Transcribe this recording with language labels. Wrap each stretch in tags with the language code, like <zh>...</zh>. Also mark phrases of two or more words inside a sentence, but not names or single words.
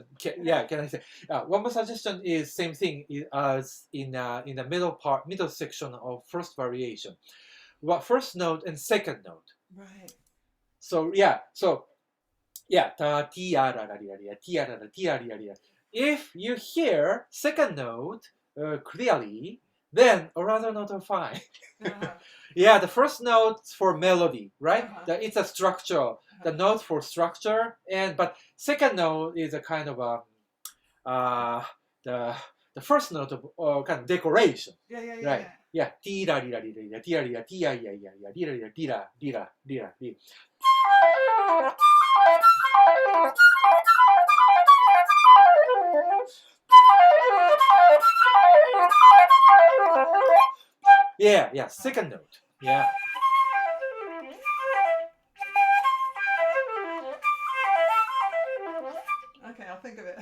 <en>Can I say? One more suggestion is same thing as in the middle section of first variation. First note and second note. Right. So ta ti ya ra ra ria ria ti ya ra ra ti ya ria ria. If you hear second note clearly, then another note are fine. Yeah, the first note for melody, right? It's a structure. The note for structure, but second note is a kind of the first note of kind of decoration. Right. Yeah. Ti ra ri ra ri ra ti ra ri ra ti ya ya ya ya ri ra ri ra di ra di ra di ra di. Yeah, second note. Yeah. Okay, I'll think of it.</en>